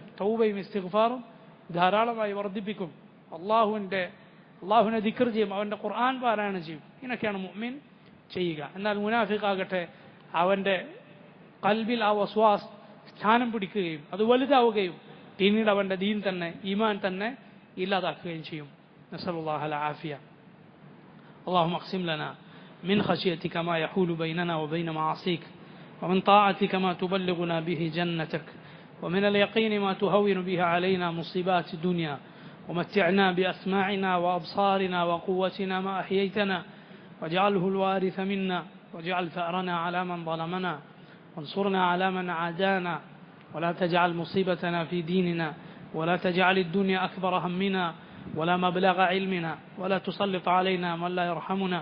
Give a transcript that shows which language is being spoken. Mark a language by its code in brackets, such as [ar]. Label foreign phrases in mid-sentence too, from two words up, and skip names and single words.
[ml] തൗബയും ഇസ്തിഗ്ഫാറും ധാരാളമായി വർദ്ധിപ്പിക്കും, അള്ളാഹുവിനെ ദിക്ർ ചെയ്യും, അവൻ്റെ ഖുർആൻ പാരായണം ചെയ്യും. ഇങ്ങനെയൊക്കെയാണ് മുഅ്മിൻ ചെയ്യുക. എന്നാൽ മുനാഫിഖാകട്ടെ അവൻ്റെ ഖൽബിൽ ആ വസ്വാസ് സ്ഥാനം പിടിക്കുകയും അത് വലുതാവുകയും പിന്നീട് അവൻ്റെ ദീൻ തന്നെ ഈമാൻ തന്നെ ഇല്ലാതാക്കുകയും ചെയ്യും. [ar] نسأل الله العافية. اللهم اقسم لنا من خشيتك ما يحول بيننا وبين معاصيك ومن طاعتك ما تبلغنا به جنتك ومن اليقين ما تهون به علينا مصيبات الدنيا ومتعنا بأسماعنا وأبصارنا وقوتنا ما أحييتنا واجعله الوارث منا واجعل ثأرنا على من ظلمنا وانصرنا على من عادانا ولا تجعل مصيبتنا في ديننا ولا تجعل الدنيا أكبر همنا ولا مبلغ علمنا ولا تسلط علينا من لا يرحمنا.